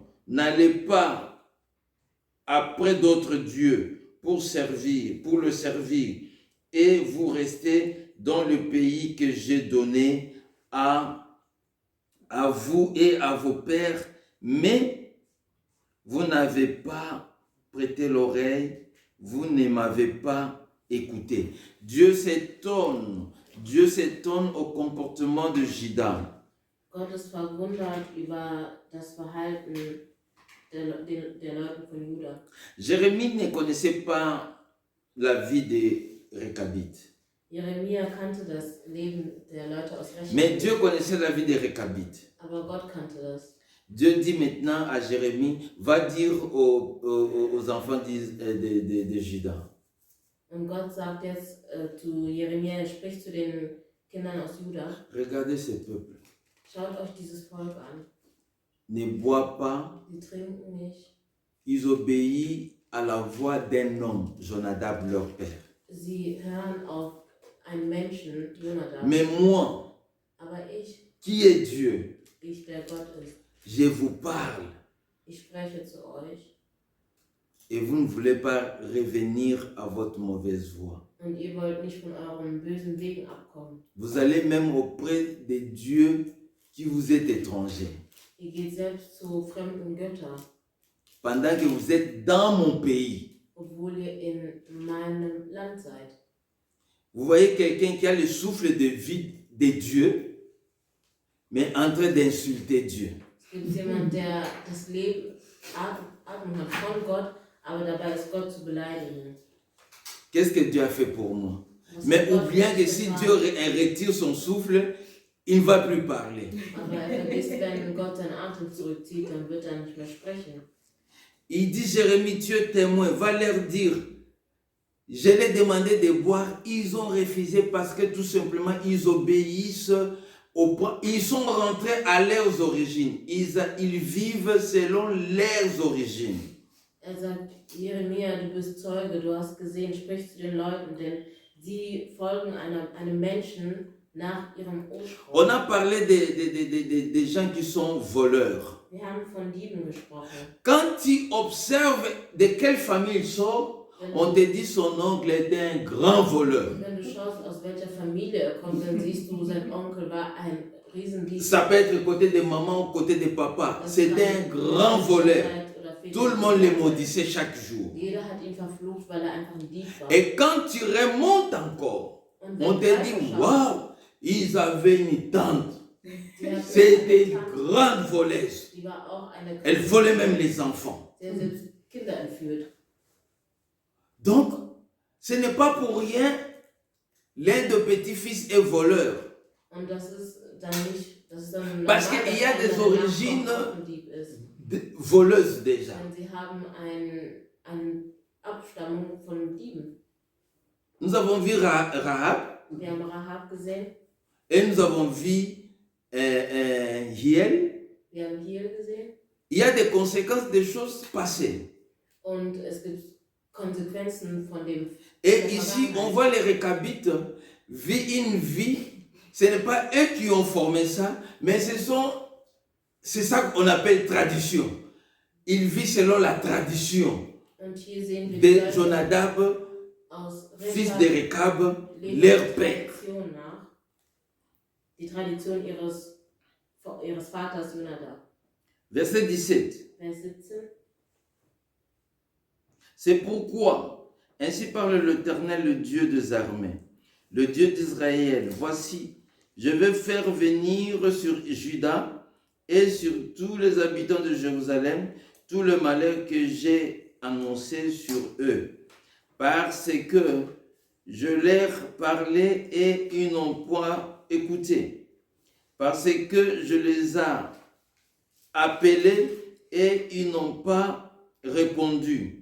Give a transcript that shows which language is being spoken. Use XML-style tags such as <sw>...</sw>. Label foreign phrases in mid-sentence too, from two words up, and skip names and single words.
<fr>N'allez pas après d'autres dieux pour le servir, et vous restez dans le pays que j'ai donné à vous et à vos pères, mais vous n'avez pas prêté l'oreille, vous ne m'avez pas écouté. Dieu s'étonne au comportement de Juda.</fr> <de>Gott ist verwundert über das Verhalten der Leute von Juda.</de> <fr>Jérémie ne connaissait pas la vie des Récabites.</fr> <de>Jeremia kannte das Leben der Leute aus Rechab.</de> <fr>Mais Dieu connaissait la vie des Récabites.</fr> <de>Aber Gott kannte das.</de> <fr>Dieu dit maintenant à Jérémie, va dire aux enfants de Juda.</fr> <de>Und Gott sagt jetzt zu Jeremia, er spricht zu den Kindern aus Juda,</de> <fr>regardez ce peuple.</fr> <de>schaut euch dieses Volk an.</de> <fr>Ne boit pas,</fr> <de>Sie trinken nicht.</de> <fr>ils obéissent à la voix d'un homme, Jonadab, leur père.</fr> <de>Sie hören auf einen Menschen, Jonadab.</de> <fr>Mais moi,</fr> <de>Aber ich,</de> <fr>qui est Dieu,</fr> <de>der Gott ist,</de> <fr>je vous parle</fr> <de>ich spreche zu euch</de> <fr>et vous ne voulez pas revenir à votre mauvaise voie.</fr> <de>und ihr wollt nicht von euren bösen Wegen abkommen.</de> <fr>Vous allez même auprès des dieux qui vous êtes étrangers.</fr> <de>Ihr geht selbst zu fremden Göttern,</de> <fr>Pendant que vous êtes dans mon pays.</fr> <de>obwohl ihr in meinem Land seid.</de> <fr>Vous voyez quelqu'un qui a le souffle de vie de Dieu, mais en train d'insulter Dieu.</fr> <de>Es gibt jemanden, der das Leben Atem hat von Gott, aber dabei ist Gott zu beleidigen.</de> <fr>Qu'est-ce que Dieu a fait pour moi?</fr> <de>Was</de> <fr>Mais</fr> <de>hat Gott</de> <fr>oubliant que</fr> <de>für</de> <fr>si</fr> <de>mich</de> <fr>Dieu</fr> <de>getan?</de> <fr>retire son souffle, il ne va plus parler.</fr> <de>Aber er vergisst, wenn Gott seinen Atem zurückzieht, dann wird er nicht mehr sprechen.</de> <fr>Il dit, Jérémie, tu es témoin, va leur dire, je leur ai demandé de boire, ils ont refusé parce que tout simplement, ils obéissent, ils sont rentrés à leurs origines, ils vivent selon leurs origines.</fr> <de>Er sagt, Jeremia, du bist Zeuge, du hast gesehen, sprich zu den Leuten, denn sie folgen einem Menschen nach ihrem Ursprung.</de> <fr>On a parlé des gens qui sont voleurs.</fr> <de>Wir haben von Dieben gesprochen.</de> <fr>Quand tu observes de quelle famille il sort, on te dit son oncle était un grand voleur.</fr> <de>Wenn du schaust, aus welcher Familie er kommt, dann siehst du, sein Onkel war ein Riesendieb.</de> <fr>Ça peut être côté de maman ou côté de papa. C'était un grand voleur. Tout le monde le maudissait chaque jour.</fr> <de>Jeder hat ihn verflucht, weil er einfach ein Dieb war.</de> <fr>Et quand tu remontes encore,</fr> <de>Und</de> <fr>on te dit, waouh, ils avaient une tante.</fr> <de>sie hat</de> <fr>C'était une grande voleuse.</fr> <de>Die war auch eine</de> <fr>Elle volait même les enfants.</fr> <de>Sie hat selbst Kinder entführt.</de> <fr>Donc, ce n'est pas pour rien, l'un de petits-fils est voleur.</fr> <de>Und das ist dann nicht, das ist dann</de> <fr>Parce</fr> <de>normal,</de> <fr>qu'il y a</fr> <de>dass</de> <fr>des</fr> <de>einer</de> <fr>origines</fr> <de>Nachkommen auch ein Dieb ist.</de> <fr>Voleuses déjà.</fr> <de>Denn sie haben eine Abstammung von Dieben.</de> <fr>Nous avons vu Rahab</fr> <de>Wir haben Rahab gesehen,</de> <fr>et nous avons vu Hiel.</fr> <de>wir haben Hiel gesehen</de> <fr>Il y a des conséquences des choses passées.</fr> <de>und es gibt Konsequenzen von dem.</de> <fr>Et ici, on voit les Récabites vivre une vie. Ce n'est pas eux qui ont formé ça, mais c'est ça qu'on appelle tradition. Ils vivent selon la tradition</fr> <de>Und hier sehen wir</de> <fr>de</fr> <de>die</de> <fr>Jonadab,</fr> <de>aus</de> <fr>fils de Rekab,</fr> <de>leben</de> <fr>leur</fr> <de>der</de> <fr>père.</fr> <de>Tradition nach. Die Tradition ihres Vaters Jonadab.</de> <fr>Verset 17.</fr> <de>Vers 17.</de> <fr>C'est pourquoi, ainsi parle l'Éternel, le Dieu des armées, le Dieu d'Israël. Voici, je vais faire venir sur Juda et sur tous les habitants de Jérusalem tout le malheur que j'ai annoncé sur eux, parce que je leur parlais et ils n'ont pas écouté, parce que je les ai appelés et ils n'ont pas répondu.</fr>